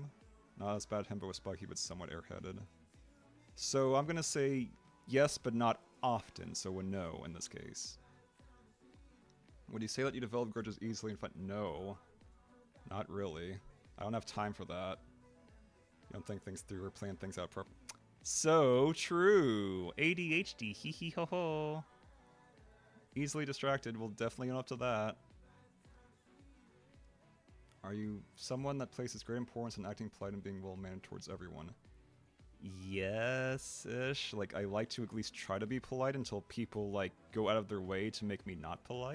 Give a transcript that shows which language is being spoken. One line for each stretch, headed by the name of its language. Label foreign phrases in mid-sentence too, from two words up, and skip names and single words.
English: Not as bad himbo with Spiky, but somewhat airheaded. So I'm gonna say yes, but not often, so a no in this case. Would you say that you develop grudges easily and fight? No. Not really. I don't have time for that. You don't think things through or plan things out properly. So true! ADHD, hee hee ho ho. Easily distracted, we'll definitely own up to that. Are you someone that places great importance in acting polite and being well-mannered towards everyone? Yes-ish. Like, I like to at least try to be polite until people, like, go out of their way to make me not polite.